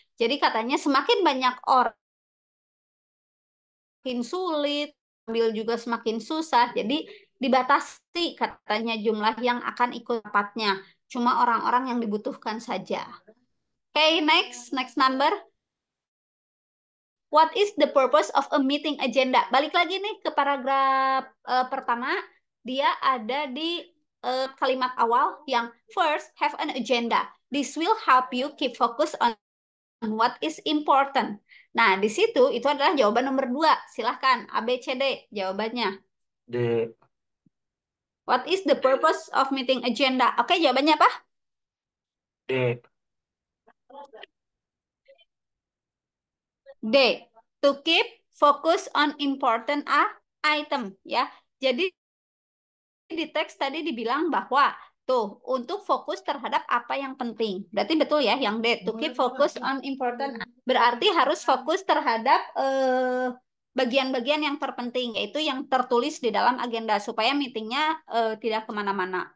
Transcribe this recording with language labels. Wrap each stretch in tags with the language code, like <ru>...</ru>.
<id>Jadi katanya semakin banyak orang semakin sulit, ambil juga semakin susah. Jadi dibatasi katanya jumlah yang akan ikut rapatnya. Cuma orang-orang yang dibutuhkan saja.</id> <en>Oke, next number. What is the purpose of a meeting agenda?</en> <id>Balik lagi nih ke paragraf pertama. Dia ada di kalimat awal yang</id> <en>first have an agenda. This will help you keep focus on what is important.</en> <id>Nah, di situ itu adalah jawaban nomor 2. Silahkan, A, B, C, D jawabannya. D.</id> <en>What is the purpose of meeting agenda?</en> <id>Oke, jawabannya apa? D. D.</id> <en>To keep focus on important item.</en> <id>Ya, jadi di teks tadi dibilang bahwa tuh untuk fokus terhadap apa yang penting. Berarti betul ya yang D,</id> <en>to keep focus on important.</en> <id>Berarti harus fokus terhadap bagian-bagian yang terpenting, yaitu yang tertulis di dalam agenda supaya meetingnya tidak kemana-mana.</id>